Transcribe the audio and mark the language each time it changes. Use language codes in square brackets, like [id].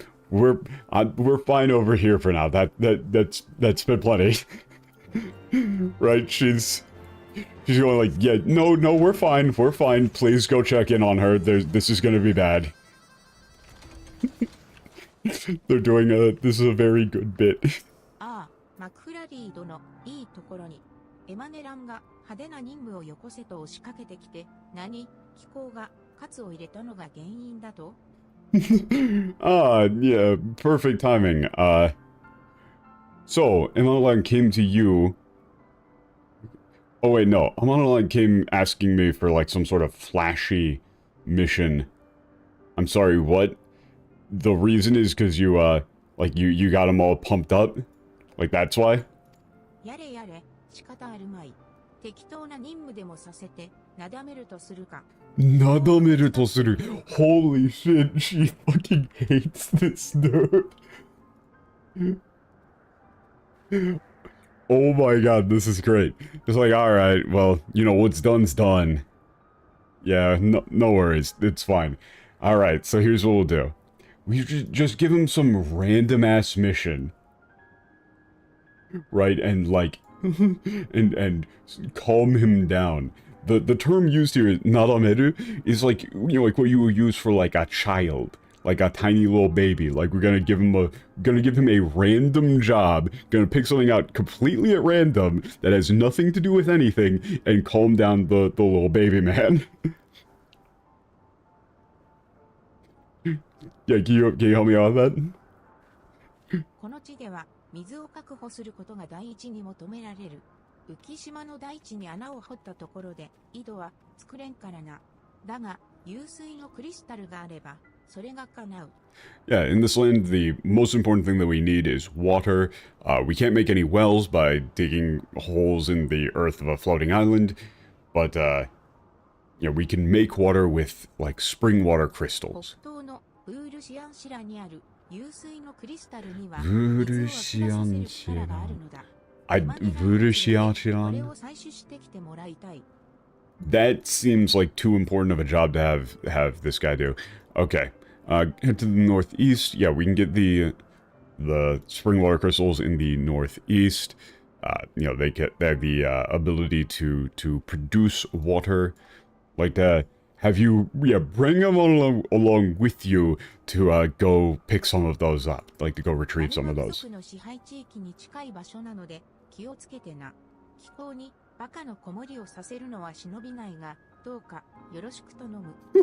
[en] We're fine over here for now. That's been plenty. Right? She's going like, yeah, no, we're fine. Please go check in on her. This is gonna be bad. They're doing this is a very good bit. [ja] ああ、マクフラリー殿、いいところに。エマネランが派手な任務をよこせと押しかけてきて、気候がカツを入れたのが原因だと？ [en] Yeah, perfect timing. So, Emanoran came to you Oh wait, no. Alphinaud came asking me for like some sort of flashy mission. I'm sorry, what? The reason is because you, like you got him all pumped up? Like that's why? [ja] やれやれ、仕方あるまい。適当な任務でもさせて、なだめるとするか。 Nadameru tosuru. [en] Holy shit, she fucking hates this dude. Oh my god, this is great. It's like, alright, well, you know, what's done's done. Yeah, no worries, it's fine. Alright, so here's what we'll do. We just give him some random-ass mission. Right, and like, and calm him down. The term used here, nadameru, is like, you know, like what you would use for like a child. Like a tiny little baby. Like we're gonna give him a random job, gonna pick something out completely at random that has nothing to do with anything, and calm down the little baby man. Yeah, can you help me out with that? [ja] この地では、水を確保することが第一に求められる。浮島の大地に穴を掘ったところで、井戸は作れんからな。だが、湧水のクリスタルがあれば、それが叶う。 [en] Yeah, in this land, the most important thing that we need is water. We can't make any wells by digging holes in the earth of a floating island, but, yeah, we can make water with, like, spring water crystals. [ja] 北東のブールシアンシラにある湧水のクリスタルには、ブールシアンシラ。水を溢らさせる力があるのだ。ブールシアンシラ。これを採取してきてもらいたい。 [en] That seems like too important of a job to have this guy do. Okay, head to the northeast. Yeah, we can get the spring water crystals in the northeast. You know, they have the ability to produce water. Like to have you, yeah, bring them along with you to go pick some of those up. Like to go retrieve some of those. [ja] の支配地域に近い場所なので気をつけてな。気候にバカの子守りをさせるのは忍びないが、どうかよろしく頼む。